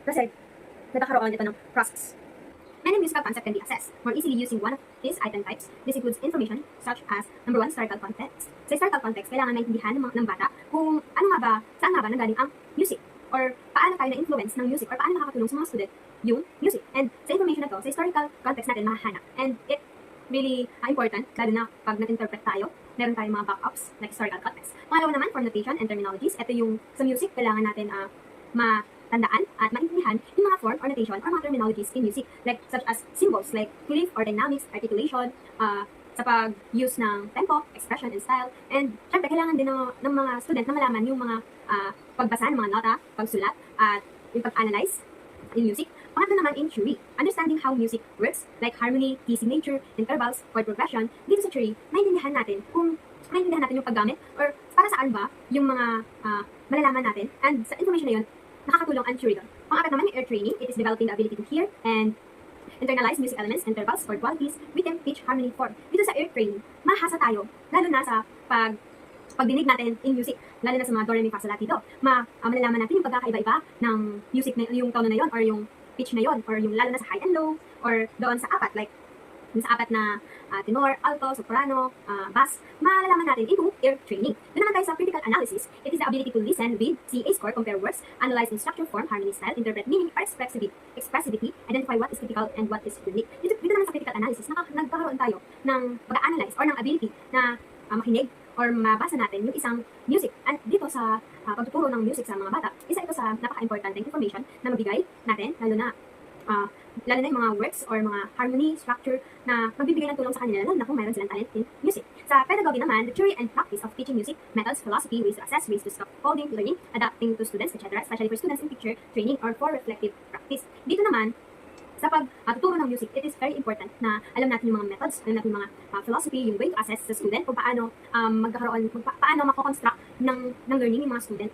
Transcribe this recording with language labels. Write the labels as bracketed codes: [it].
[tl] Kasi nagkakaroon ito ng process. [en] Many musical concepts can be assessed more easily using one of these item types. This includes information such as, number 1, historical context. [tl] Sa historical context, kailangan maintindihan ng bata kung saan nga ba nanggaling ang music. or paano tayo na-influence ng music or paano nakakatulong sa mga student yung music. And sa information na to, sa historical context natin mahahanap. [en] And it really important, [tl] lalo na pag nag-interpret tayo, meron tayong mga backups like historical context. Pangalawa naman, form notation and terminologies. Ito yung sa music, kailangan natin matandaan at maintindihan yung mga form or notation or mga terminologies in music, like such as symbols like cliff or dynamics, articulation, sa pag-use ng tempo, expression, and style. And syempre, kailangan din ng mga student na malaman yung mga pagbasa ng mga nota, pagsulat, at yung pag-analyze in music. Pangatlo naman [en] in theory, understanding how music works, like harmony, key signature, intervals, chord progression. [tl] Dito sa theory, maintindihan natin yung paggamit or para saan ba yung mga malalaman natin. And sa information na yun, nakakatulong ang theory doon. Pangapat naman yung [en] ear training, it is developing the ability to hear and internalize music elements, intervals, chord qualities, rhythm, pitch, harmony, form. [tl] Dito sa ear training, mahasa tayo, lalo na sa pagdinig natin in music, lalo na sa mga do, re, mi, fa, sol, la, ti, do. Malalaman natin yung pagkakaiba-iba ng music na yung tono na yon or yung pitch na yon or yung lalo na sa high and low or doon sa apat, like yung sa apat na tenor, alto, soprano, bass, malalaman natin into ear training. Doon naman tayo sa critical analysis. [en] It is the ability to listen, read, see a score, compare words, analyze in structure, form, harmony, style, interpret meaning or expressivity, identify what is typical and what is unique. [tl] Dito naman sa critical analysis, nagkakaroon tayo ng pag-analyze or ng ability na makinig or mabasa natin yung isang music. And dito sa pagtuturo ng music sa mga bata, isa ito sa napaka-importante information na mabigay natin, lalo na yung mga works or mga harmony, structure na magbibigay ng tulong sa kanila, lalo na kung mayroon silang talent in music. Sa pedagogy naman, [en] the theory and practice of teaching music, methods, philosophy, ways to assess, ways to scaffolding, learning, adapting to students, etc., especially for students in picture, training, or for reflective practice. [tl] Dito naman, sa pagtuturo ng music, [en] it is very important [tl] na alam natin yung mga methods, alam natin yung mga philosophy, yung way to assess sa student, kung paano paano mako-construct ng learning yung mga student.